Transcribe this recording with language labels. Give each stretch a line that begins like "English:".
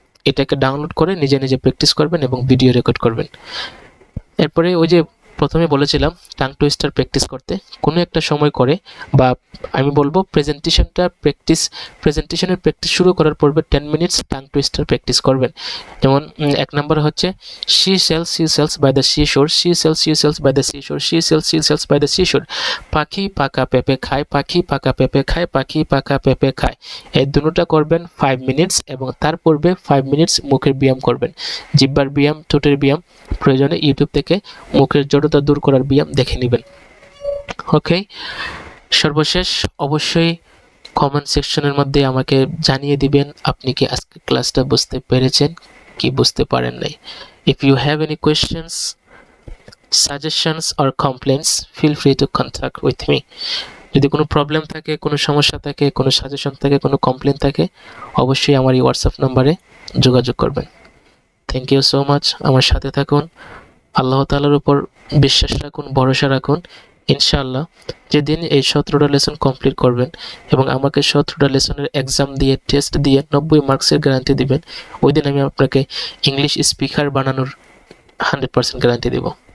Bangla: এটাকে ডাউনলোড করে নিজে নিজে প্র্যাকটিস করবেন এবং ভিডিও রেকর্ড করবেন। এরপরে ওই যে প্রথমে বলেছিলাম টাং টুইস্টার প্র্যাকটিস করতে, কোনো একটা সময় করে, বা আমি বলবো প্রেজেন্টেশনের প্র্যাকটিস শুরু করার পূর্বে 10 মিনিটস টাং টুইস্টার প্র্যাকটিস করবেন। যেমন 1 নম্বর হচ্ছে
English: she sells by the seashore,
Bangla: she sells by the seashore, she sells by the seashore। পাখি পাকা পেঁপে খায়, পাখি পাকা পেঁপে খায়, পাখি পাকা পেঁপে খায়। এই দুটোটা করবেন 5 মিনিটস এবং তার পূর্বে 5 মিনিটস মুখের ব্যায়াম করবেন, জিহ্বার ব্যায়াম, ঠোঁটের ব্যায়াম। প্রয়োজনে ইউটিউব থেকে মুখের জড়তা দূর করার ব্যায়াম দেখে নেবেন। ওকে, সর্বশেষ অবশ্যই কমেন্ট সেকশনের মধ্যে আমাকে জানিয়ে দিবেন আপনি কি আজকে ক্লাসটা বুঝতে পেরেছেন কি বুঝতে পারেন নাই।
English: If you have any questions, suggestions or complaints, feel free to contact with me.
Bangla: যদি কোনো প্রবলেম থাকে, কোনো সমস্যা থাকে, কোনো সাজেশন থাকে, কোনো কমপ্লেন থাকে, অবশ্যই আমার এই হোয়াটসঅ্যাপ নম্বরে যোগাযোগ করবেন।
English: Thank you so much.
Bangla: আমার সাথে থাকুন, আল্লাহ তাআলার উপর বিশ্বাস রাখুন, ভরসা রাখুন, ইনশাআল্লাহ যেদিন এই 17টা লেসন কমপ্লিট করবেন এবং আমাকে 17টা লেসনের এক্সাম দিয়ে টেস্ট দিয়ে 90 মার্কসের গ্যারান্টি দিবেন, ওই দিন আমি আপনাকে ইংলিশ স্পিকার বানানোর 100% গ্যারান্টি দেব।